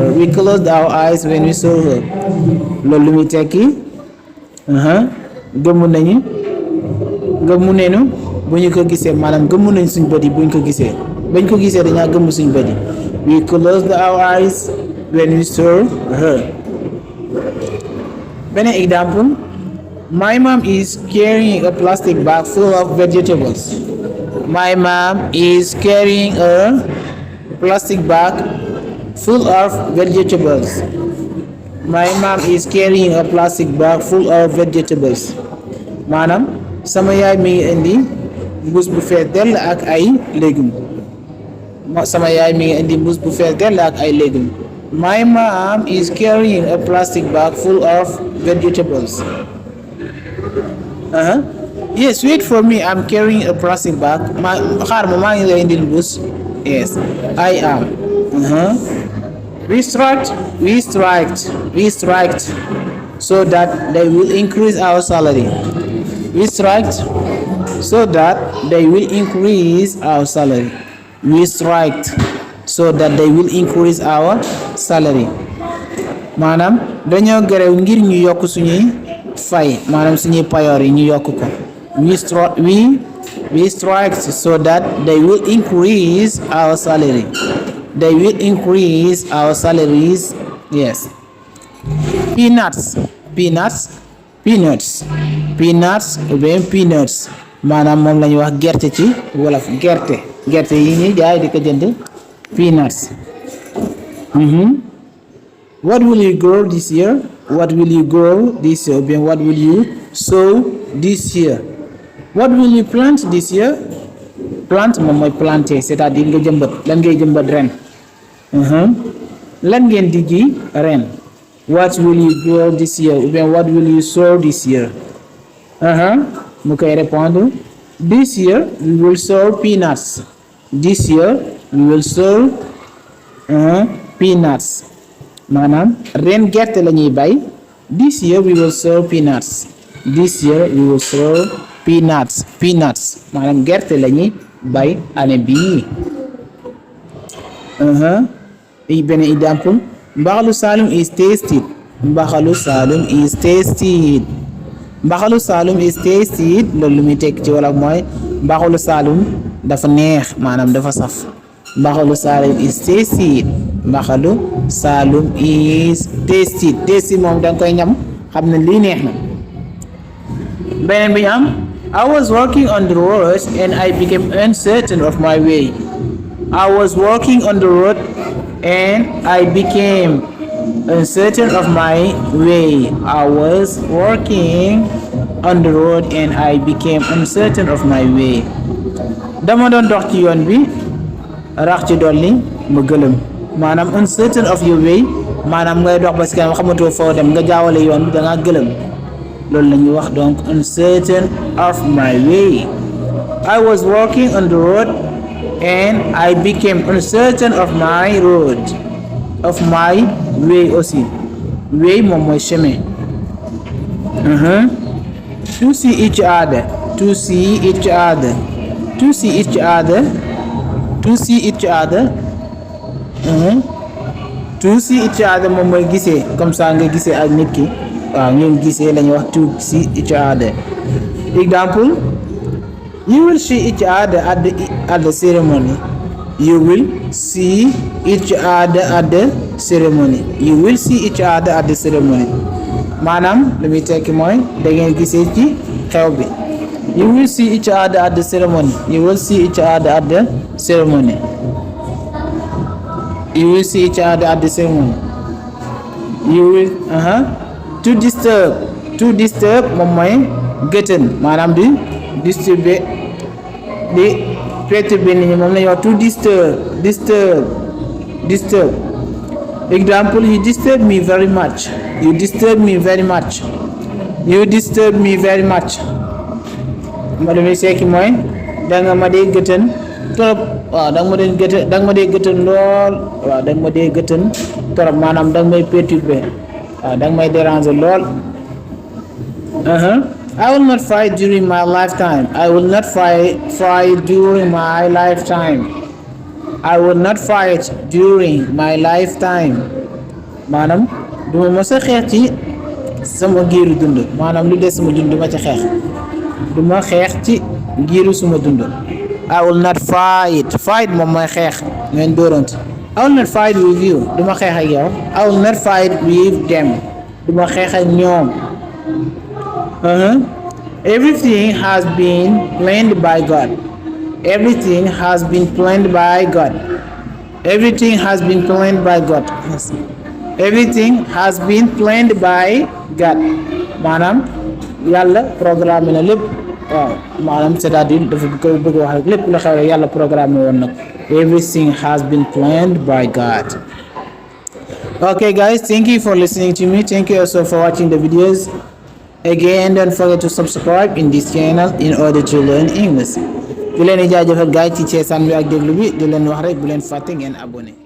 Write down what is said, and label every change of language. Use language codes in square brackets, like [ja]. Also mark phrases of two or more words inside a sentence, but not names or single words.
[en] We closed our eyes when we saw her. [wo] loolu lu muy tekki gëmmu nañu bu ñu ko gisee maanaam gëmmu nañ suñ bët yi bu ñu ko gisee bañ ko gisee dañaa gëmmu suñ bët yi. [en] We closed our eyes when we saw her. [wo] beneen example. [en] My mom is carrying a plastic bag full of vegetables. My mom is carrying a plastic bag full of vegetables. My mom is carrying a plastic bag full of vegetables. [wo] maanaam sama yaay mi ngi indi mbuus bu fees dell ak ay légumes. sama yaay mi ngi indi mbuus bu fees dell ak ay légumes. [en] My mom is carrying a plastic bag full of vegetables. Yes, wait for me. I'm carrying a plastic bag. [wo] xaar ma maa ngi lay indil mbuus. [en] Yes, I am. We striked so that they will increase our salary. We striked so that they will increase our salary. We striked so that they will increase our salary. [wo] maanaam dañoo grève ngir ñu yokk suñuy fay maanaam suñuy payoor yi ñu yokk ko. [en] We striked so that they will increase our salary. They will increase our salaries. Yes. Peanuts [fr] ou bien [wo] peanuts maanaam moom la ñuy wax gerte ci wolof gerte yi ñuy jaay di ko jënd peanuts. [en] What will you grow this year? What will you grow this year? [fr] Ou bien [en] what will you sow this year? What will you plant this year? [wo] Plant moom mooy planter c'est-à-dire nga jëmbat lan ngay jëmbat ren. lan ngeen di ji ren. [en] What will you grow this year? [fr] Ou bien [en] what will you sow this year? [wo] mu koy [en] répondre this year we will sow peanuts. This year we will sow peanuts. [wo] maanaam ren gerte la ñuy bay. [en] This year we will sow peanuts. This year we will sow peanuts [wo] maanaam gerte la ñuy bay année bii. benn example. [en] Mbaxalu Saloum is tasted. Mbaxalu Saloum is tasted. Mbaxalu Saloum is tasted [wo] loolu lu muy tekk ci wolof mooy mbaxalu Saloum dafa neex maanaam dafa saf. [en] Mbaxalu Saloum is tasted. Mbaxalu Saloum is tasted. [wo] Tasted moom danga koy ñam xam ne lii neex na. beneen bi ñu am. [en] I was walking on the road and I became uncertain of my way. I was walking on the road and I became uncertain of my way. I was walking on the road and I became uncertain of my way. [wo] dama doon dox ci yoon bi rax ci dolli mu gëlëm maanaam [en] uncertain of your way [wo] maanaam ngay dox ba ci kanam xamatoo foo dem nga jaawale yoon bi da ngaa gëlëm loolu la ñuy wax donc [en] uncertain of my way. I was walking on the road and I became uncertain of my road. of my way aussi. Way [wo] moom mooy [en] chemin. To see each other. To see each other. To see each other. To see each other. To see each other [wo] moom mooy gisee [fr] comme ça [wo] nga gisee ak nit ki waaw ngeen gisee la ñuy wax [en] to see each other. Example, you will see each other at the ceremony. You will see each other at the ceremony. You will see each other at the ceremony. [wo] maanaam lu muy tekki mooy da ngeen gisee ci xew bi. [en] You will see each other at the ceremony. You will see each other at the ceremony. You will see each other at the ceremony. You will to disturb. To disturb [wo] moom mooy gëtën maanaam di disturber di perturber nit ñi moom la ñuy wax [en] to disturb. Example, you disturb me very much. You disturb me very much. You disturb me very much. [wo] ma demee sekki mooy danga ma dee gëtën trop waaw danga ma dee gëtën lool waaw danga ma dee gëtën trop maanaam danga may perturber waaw danga may déranger lool. [en] I will not fight during my lifetime. I will not fight during my lifetime. I will not fight during my lifetime. [wo] maanaam duma mos a xeex ci sama giiru dund maanaam lu des sama dund ma ci xeex duma xeex ci giiru suma dund. [en] I will not fight [wo] moom mooy xeex ngeen dóorante. [en] I will not fight with you [wo] duma xeex ak yow. [en] I will not fight with them [wo] duma xeex ak ñoom. [en] Everything has been planned by God. Everything has been planned by God. Everything has been planned by God. Everything has been planned by God. [wo] maanaam yàlla programme na lépp waaw maanaam c'est-à-dire dafa koy bëgg wax rek lépp lu xew rek yàlla programme woon nag. [en] Everything has been planned by God. Okay guys, thank you for listening to me. Thank you also for watching the videos. Again, don't forget to subscribe in this channel in order to learn English. [wo] di leen di jaajëfal gaay ci ceesaan bi ak déglu bi di leen wax rek bu leen fàtte ngeen abonné.